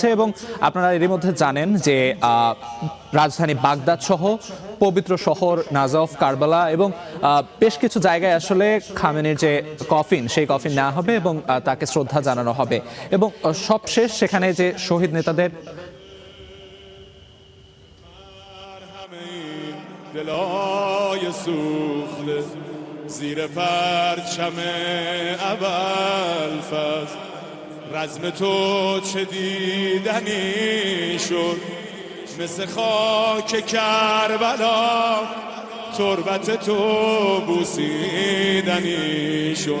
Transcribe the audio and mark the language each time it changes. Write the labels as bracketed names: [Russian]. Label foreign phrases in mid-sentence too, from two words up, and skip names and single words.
[Bangla] এবং আপনারা এরই মধ্যে জানেন যে রাজধানী বাগদাদ সহ পবিত্র শহর নাজফ, কারবালা এবং বেশ কিছু জায়গায় আসলে খামেনির যে কফিন, সেই কফিন নেওয়া হবে এবং তাকে শ্রদ্ধা জানানো হবে। এবং সবশেষ সেখানে যে শহীদ নেতাদের [Persian] دلای سوخته زیر پرچم ابوالفضل رزم تو چه دیدنی شد مثل خاک کربلا تربت تو بوسیدنی شد.